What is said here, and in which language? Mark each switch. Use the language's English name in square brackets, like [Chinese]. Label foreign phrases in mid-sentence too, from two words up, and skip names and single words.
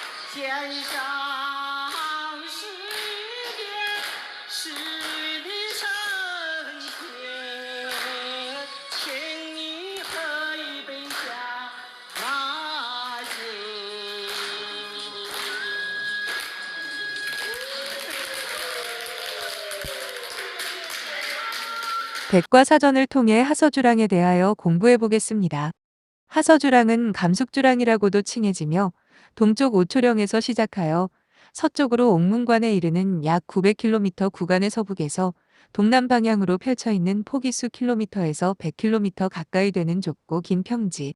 [Korean] 肩上是点是的成全，请你喝一杯下马酒。 백과사전을 통해 하서주랑에 대하여 공부해 보겠습니다. 하서주랑은 감숙주랑이라고도 칭해지며 동쪽 오초령에서 시작하여 서쪽으로 옥문관에 이르는 약 900km 구간의 서북에서 동남 방향으로 펼쳐 있는 폭이 수 킬로미터에서 100km 가까이 되는 좁고 긴 평지.